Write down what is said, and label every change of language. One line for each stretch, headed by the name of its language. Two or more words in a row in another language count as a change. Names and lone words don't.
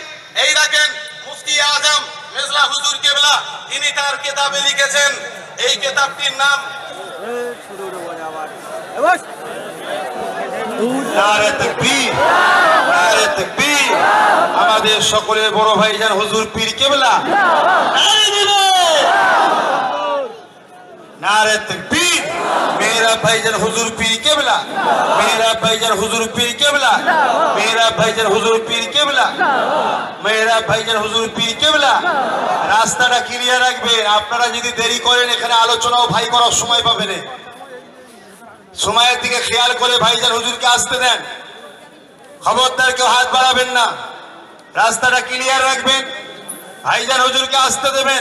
Bangla: এই দেখেন মুফতি আজম মির্জা হুজুর কেবলা, তিনি তার কিতাবে লিখেছেন, এই কিতাবটির নাম
Urdu: نعرۂ تکبیر, نعرۂ تکبیر.
Bangla: আমাদের সকলের বড় ভাইজান হুজুর পীর কেবলা,
Urdu: نعرۂ تکبیر.
Bangla: মেহরাব ভাইজান হুজুর পীর কেবলা, মেহরাব ভাইজান হুজুর পীর কেবলা, মেহরাব ভাইজান হুজুর পীর কেবলা, মেহরাব ভাইজান হুজুর পীর কেবলা। রাস্তাটা ক্লিয়ার রাখবেন। আপনারা যদি দেরি করেন এখানে আলোচনাও ভাই করার সময় পাবেন। সময়ের দিকে খেয়াল করে ভাইজান হুজুরকে আসতে দেন। খবরদার কেউ হাত বাড়াবেন না। রাস্তাটা ক্লিয়ার রাখবেন, ভাইজান হুজুরকে আসতে দেবেন।